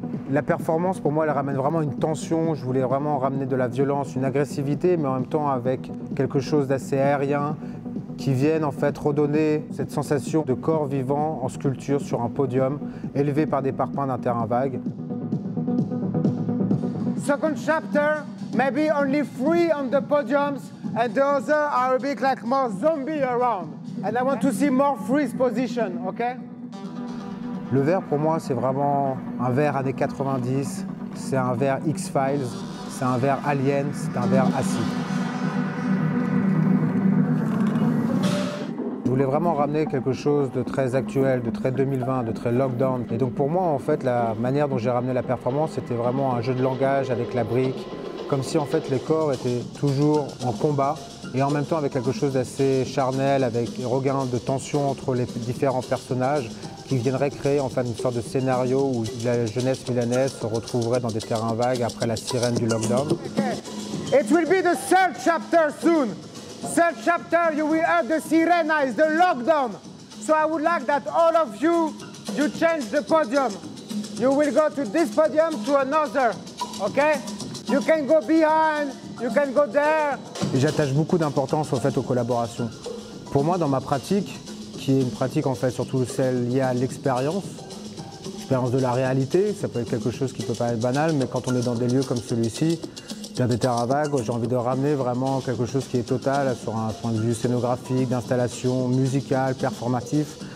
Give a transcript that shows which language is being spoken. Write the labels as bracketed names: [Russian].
[French] La performance, pour moi, elle ramène vraiment une tension. Je voulais vraiment ramener de la violence, une agressivité, mais en même temps avec quelque chose d'assez aérien, qui viennent en fait redonner cette sensation de corps vivant en sculpture sur un podium, élevé par des parpaings d'un terrain vague. [English] Second chapter, maybe only 3 on the podiums, and the other are a bit like more zombie around. And I want to see more freeze position, okay? [French] Le verre, pour moi, c'est vraiment un verre années 90, c'est un verre X-Files, c'est un verre Alien, c'est un verre acide. Je voulais vraiment ramener quelque chose de très actuel, de très 2020, de très lockdown. Et donc pour moi, en fait, la manière dont j'ai ramené la performance, c'était vraiment un jeu de langage avec la brique, comme si en fait les corps étaient toujours en combat et en même temps avec quelque chose d'assez charnel, avec un regain de tension entre les différents personnages qui viendraient créer en fait une sorte de scénario où la jeunesse milanaise se retrouverait dans des terrains vagues après la sirène du lockdown. [English] Okay. It will be the third chapter soon. Third chapter, you will have the sirena, is the lockdown. So I would like that all of you change the podium. You will go to this podium to another, okay? You can go behind, you can go there. [French] Et j'attache beaucoup d'importance au fait aux collaborations. Pour moi, dans ma pratique, qui est une pratique en fait surtout celle liée à l'expérience de la réalité, ça peut être quelque chose qui peut paraître banal, mais quand on est dans des lieux comme celui-ci, dans des terrains vagues, j'ai envie de ramener vraiment quelque chose qui est total sur un point de vue scénographique, d'installation, musicale, performatif.